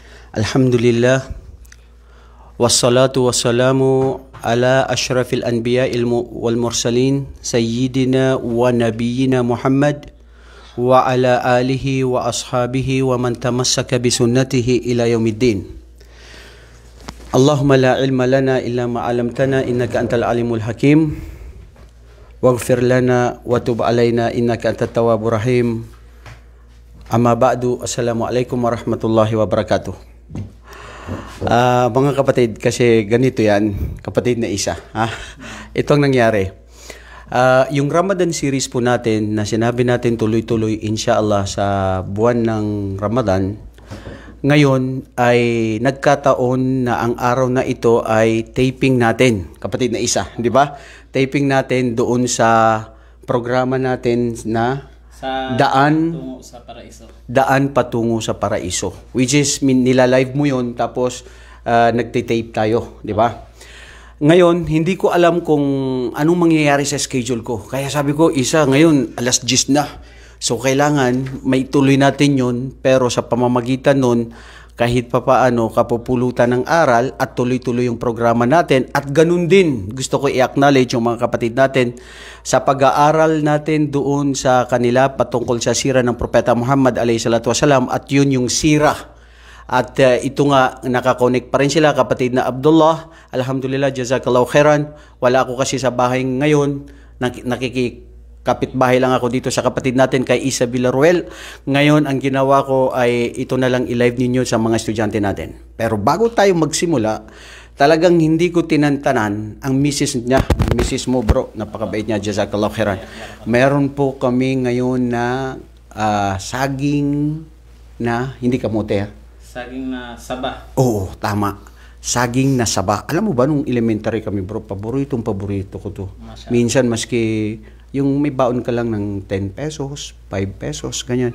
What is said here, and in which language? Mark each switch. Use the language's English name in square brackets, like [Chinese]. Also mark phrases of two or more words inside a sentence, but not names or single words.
[Arabic] الحمد لله والصلاة والسلام على أشرف الأنبياء والمرسلين سيدنا ونبينا محمد وعلى آله وأصحابه ومن تمسك بسنته إلى يوم الدين. اللهم لا علم لنا إلا ما علمتنا إنك أنت العليم الحكيم. واغفر لنا وتب علينا إنك أنت التواب الرحيم. أما بعد، السلام عليكم ورحمة الله وبركاته. [Filipino] Mga kapatid, kasi ganito yan, kapatid na isa. Ito ang nangyari. Yung Ramadan series po natin na sinabi natin tuloy-tuloy inshallah sa buwan ng Ramadan, ngayon ay nagkataon na ang araw na ito ay taping natin, kapatid na isa, di ba? Taping natin doon sa programa natin na Daan Patungo sa Paraiso, [English] which is [Filipino] nila-live mo yun tapos nagtitape tayo, di ba? Ngayon, hindi ko alam kung anong mangyayari sa schedule ko. Kaya sabi ko, ngayon, alas 10 na. So, kailangan may tuloy natin yun, pero sa pamamagitan nun, kahit papaano kapupulutan ng aral at tuloy-tuloy yung programa natin. At ganun din, gusto ko i-acknowledge yung mga kapatid natin sa pag-aaral natin doon sa kanila patungkol sa sira ng Propeta Muhammad (AS) at yun yung sira. At ito nga, nakakonek pa rin sila, kapatid na Abdullah. [Arabic] الحمد لله، جزاك الله خيرا. [Filipino] Wala ako kasi sa bahay ngayon, kapitbahay lang ako dito sa kapatid natin kay Isa Villaruel. Ngayon, ang ginawa ko ay ito na lang i-live ninyo sa mga estudyante natin. Pero bago tayo magsimula, talagang hindi ko tinantanan ang misis niya. Misis mo bro, napakabait niya, [Arabic] جزاك الله خيرا. [Filipino] Meron po kami ngayon na saging na, hindi kamote saging na saba. Oo, tama. Saging na saba. Alam mo ba, nung elementary kami bro, paborito ko to. Minsan maski yung may baon ka lang ng 10 pesos, 5 pesos, ganyan.